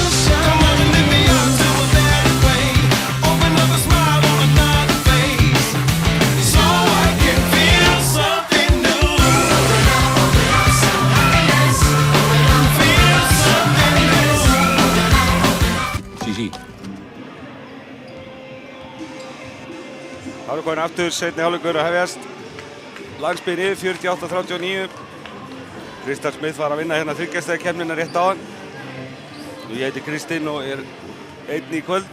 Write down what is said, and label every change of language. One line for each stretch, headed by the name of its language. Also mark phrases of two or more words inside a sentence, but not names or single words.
English: Come on and let me up to a better way. Open up a smile on another face. So I can feel something new. Feel something new.
Icelandic: Sí. Það eru komin aftur, seinni hálfleikur að hefjast. Landsbyggðin yfir 48-39. Kristall Smith var að vinna hérna 3 stiga keppnina rétt áðan. Ég heiti Kristinn og er einn í kvöld.